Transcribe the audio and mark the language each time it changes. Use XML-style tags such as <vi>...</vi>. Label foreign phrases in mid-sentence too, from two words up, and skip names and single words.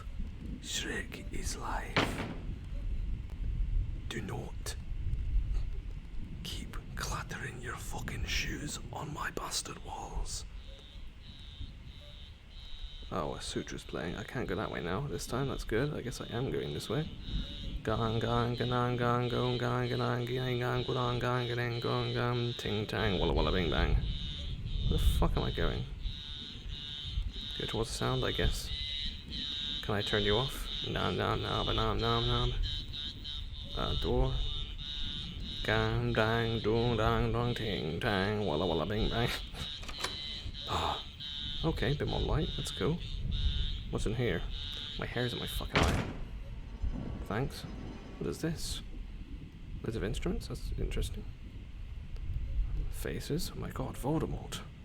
<en>Shrek is life. Do not keep clattering your fucking shoes on my bastard walls. Oh, a sutra's playing. I can't go that way now. This time, that's good. I guess I am going this way. Gang gang gang gang gong gang gang gang gang gang gang gang gong gang ting tang walla walla bing bang. Where the fuck am I going? Go towards the sound, I guess. Can I turn you off? Nom nom nom nom nom nom. Door. Gang dang dong dang dong ting tang walla walla bing bang. Ah. Okay, a bit more light, that's cool. What's in here? My hair's in my fucking eye. Thanks. What is this? Loads of instruments? That's interesting. Faces? Oh my god, Voldemort.</en>